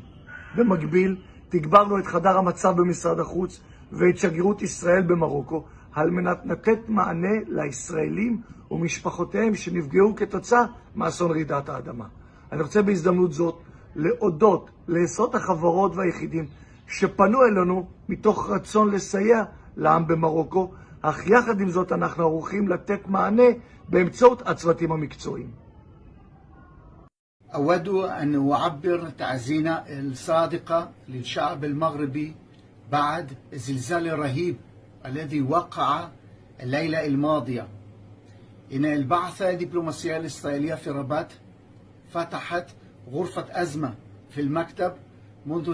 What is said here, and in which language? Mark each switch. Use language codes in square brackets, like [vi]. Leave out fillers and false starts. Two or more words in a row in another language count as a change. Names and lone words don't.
[he] במקביל, תגברנו את חדר המצב במשרד החוץ ואת שגרירות ישראל במרוקו על מנת לתת מענה לישראלים ומשפחותיהם שנפגעו כתוצאה מאסון רעידת האדמה. אני רוצה בהזדמנות זאת להודות לעשרות החברות והיחידים שפנו אלינו מתוך רצון לסייע לעם במרוקו, אך יחד עם זאת אנחנו ערוכים לתת מענה באמצעות הצוותים המקצועיים. [ar] أود أن أعبر تعزينا الصادقة للشعب المغربي بعد الزلزال الرهيب الذي وقع الليلة الماضية. إن البعثة الدبلوماسية الإسرائيلية في رباط فتحت غرفة أزمة في المكتب منذ